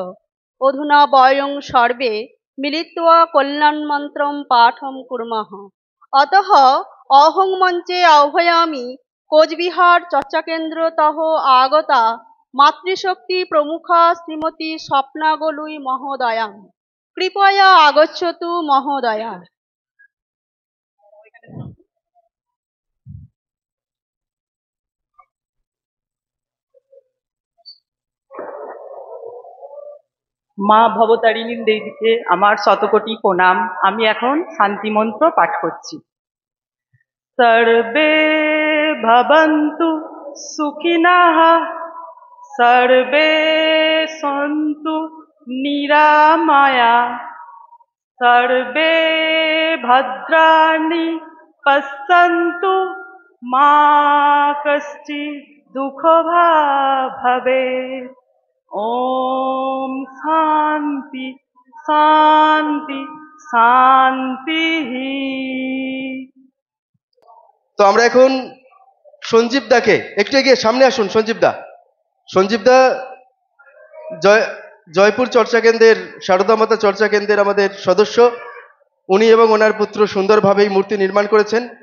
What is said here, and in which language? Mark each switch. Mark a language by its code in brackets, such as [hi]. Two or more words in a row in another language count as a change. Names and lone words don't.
[sa] अधुना वयं सर्वे मिलित्वा कल्याण मन्त्रं पाठं कुर्मः। अतः अहं मञ्चे आह्वयामि कोचबिहार चर्चाकेन्द्रतः आगता मातृशक्ति प्रमुखा श्रीमती स्वप्ना गोलुई महोदया। कृपया आगच्छतु महोदया। [bn] মা ভবতারিণী দেবীকে আমার শতকোটি প্রণাম। আমি এখন শান্তি মন্ত্র পাঠ করছি। [sa] সর্বে ভবন্তু সুখিনঃ, সর্বে সন্তু নিরাময়া, সর্বে ভদ্রাণি পশ্যন্তু, মা কশ্চিৎ দুঃখভাগ্ ভবেৎ। ओम शांति शांति शांति। [bn] তো আমরা এখন সঞ্জীব দাকে একটু এগিয়ে সামনে আসুন। সঞ্জীব দা জয়পুর চর্চা কেন্দ্রের শারদা মাতা চর্চা কেন্দ্রের আমাদের সদস্য। উনি এবং ওনার পুত্র সুন্দরভাবে এই মূর্তি নির্মাণ করেছেন।